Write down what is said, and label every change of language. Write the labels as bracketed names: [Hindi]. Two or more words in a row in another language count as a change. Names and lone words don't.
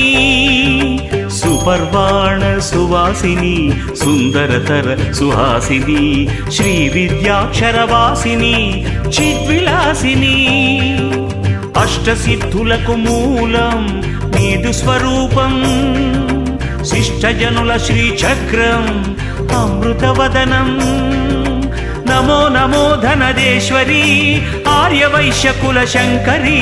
[Sanskrit] सुपर्वाण सुवासिनी सुंदरतर सुहासिनी श्री विद्याक्षरवासिनी चिद्विलासिनी। [Telugu] अष्टसिद्धुలకు మూలం నీదు స్వరూపం శిష్టజనుల శ్రీచక్రం अमृतवदनम। [Sanskrit] नमो नमो धनदेश्वरी आर्यवैश्यकुल शंकरी।